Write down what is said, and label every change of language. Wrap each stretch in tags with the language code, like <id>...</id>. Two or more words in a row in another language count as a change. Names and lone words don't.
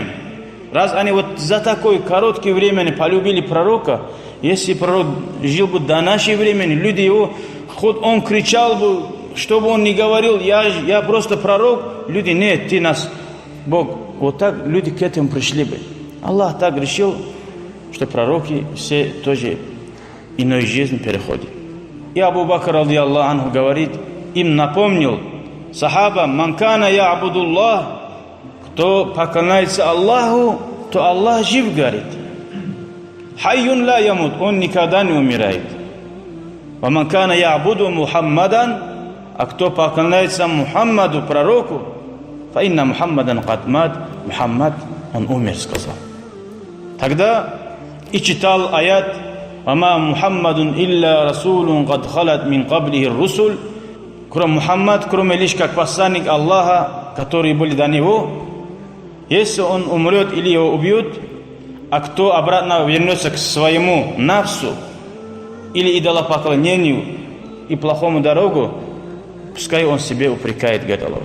<ru>Раз они вот за такое короткое время полюбили пророка, если пророк жил бы до нашего времени, люди его, хоть он кричал бы, что бы он ни говорил, я просто пророк, люди: нет, ты нас Бог. Вот так люди к этому пришли бы. Аллах так решил, что пророки все тоже иной жизнь переходят. И Абу Бакр,</ru> <ar>رضي الله عنه,</ar> <ru>говорит, им напомнил сахаба:</ru> <ar>من كان يعبد الله,</ar> <ru>кто поклоняется Аллаху, то Аллах жив, говорит.</ru> <ar>حي لا يموت,</ar> <ru>он никогда не умирает.</ru> <ar>ومن كان يعبد محمدا,</ar> <ru>а кто поклоняется Мухаммаду, пророку,</ru> <ar>فإن محمدا قد مات، محمد,</ar> <ru>он умер, сказал. Тогда и читал аят:</ru> <ar>«وما محمد إلا رسول قد خلت من قبله الرسل».</ar> <ru>Кроме Мухаммад, кроме лишь как посланник Аллаха, которые были до него, если он умрет или его убьют, а кто обратно вернется к своему нафсу или идолопоклонению и плохому дорогу, пускай он себе упрекает, говорит Аллах.</ru>